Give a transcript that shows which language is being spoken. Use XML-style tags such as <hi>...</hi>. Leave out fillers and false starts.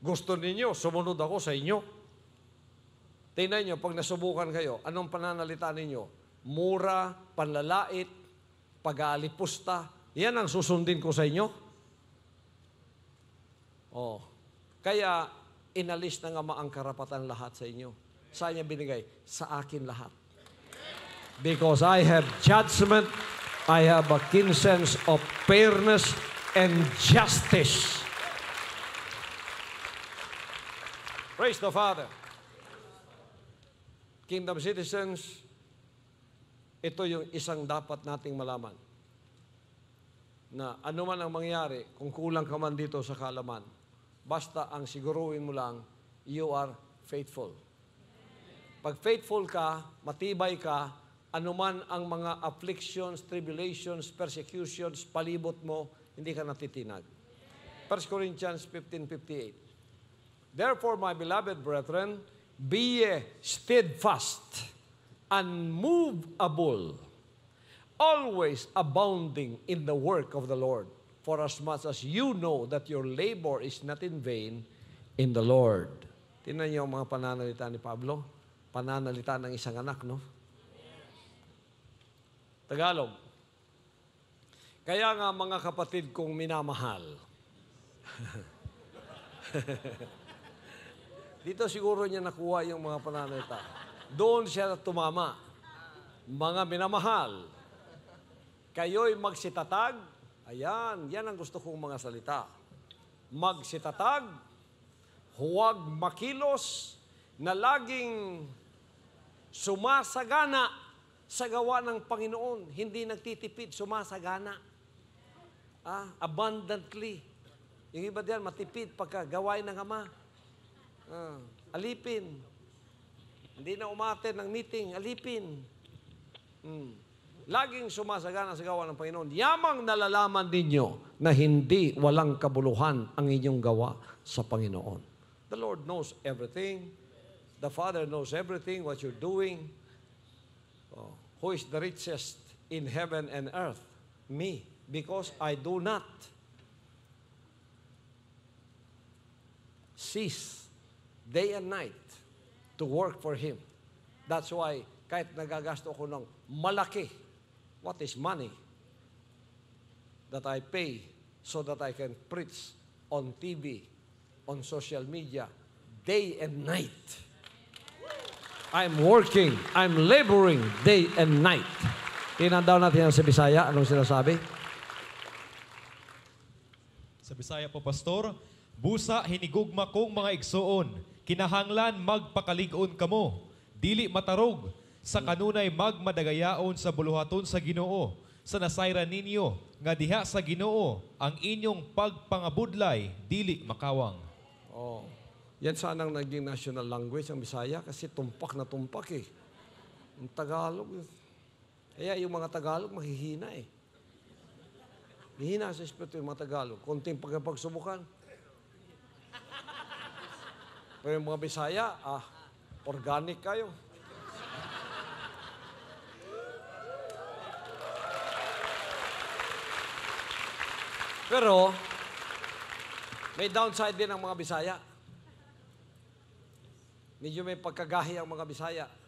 <tl>Gusto ninyo, sumunod ako sa inyo. Tingnan nyo, pag nasubukan kayo, anong pananalita ninyo? Mura, panlalait, pag-aalipusta. Yan ang susundin ko sa inyo. Oh. Kaya, inalis ng Ama ang karapatan lahat sa inyo. Saan niya binigay? Sa akin lahat.</tl> <en>Because I have judgment, I have a keen sense of fairness and justice. Praise the Father.</en> <tl>Kingdom citizens, ito yung isang dapat nating malaman. Na ano man ang mangyari, kung kulang ka man dito sa kaalaman, basta ang siguruhin mo lang,</tl> <en>you are faithful.</en> <tl>Pag faithful ka, matibay ka, anuman ang mga afflictions, tribulations, persecutions, palibot mo, hindi ka natitinag.</tl> <en>1 Corinthians 15:58. Therefore, my beloved brethren, be ye steadfast, unmovable, always abounding in the work of the Lord, for as much as you know that your labor is not in vain in the Lord.</en> <tl>Tingnan niyo ang mga pananalita ni Pablo. Pananalita ng isang anak, no? Tagalog. Kaya nga mga kapatid kong minamahal. Dito siguro niya nakuha yung mga pananalita. Doon siya tumama. Mga minamahal, kayo'y magsitatag. Ayan, yan ang gusto kong mga salita. Magsitatag, huwag makilos, na laging sumasagana sa gawa ng Panginoon. Hindi nagtitipid, sumasagana. Abundantly. Yung iba diyan, matipid pagka gawain ng Ama. Alipin. Hindi na umaten ng meeting, alipin. Laging sumasagana sa gawa ng Panginoon. Yamang nalalaman ninyo na hindi walang kabuluhan ang inyong gawa sa Panginoon.</tl> <en>The Lord knows everything. The Father knows everything, what you're doing. Who is the richest in heaven and earth? Me. Because I do not cease day and night to work for Him. That's why,</en> <tl>kahit nagagasto ko ng malaki,</tl> <en>what is money? That I pay so that I can preach on TV, on social media, day and night. I'm working, I'm laboring day and night.</en> <tl>Tingnan daw natin ang sa Bisaya. Anong sinasabi? Sa Bisaya po,</tl> <ceb>Pastor, busa hinigugma kong mga igsoon, kinahanglan magpakalig-on kamo, dili matarog, sa kanunay magmadagayaon sa buluhaton sa Ginoo, sa nasayran ninyo, nga diha sa Ginoo, ang inyong pagpangabudlay, dili makawang.</ceb> <tl>Oh. Yan sanang naging national language ang Bisaya kasi tumpak na tumpak eh. Ang Tagalog. Kaya yung mga Tagalog mahihina eh. Mahihina sa espiritu yung mga Tagalog. Konting pagsubukan. Pero yung mga Bisaya, organic kayo. Pero, may downside din ang mga Bisaya. Medyo may pagkagahi ang mga Bisaya.</tl>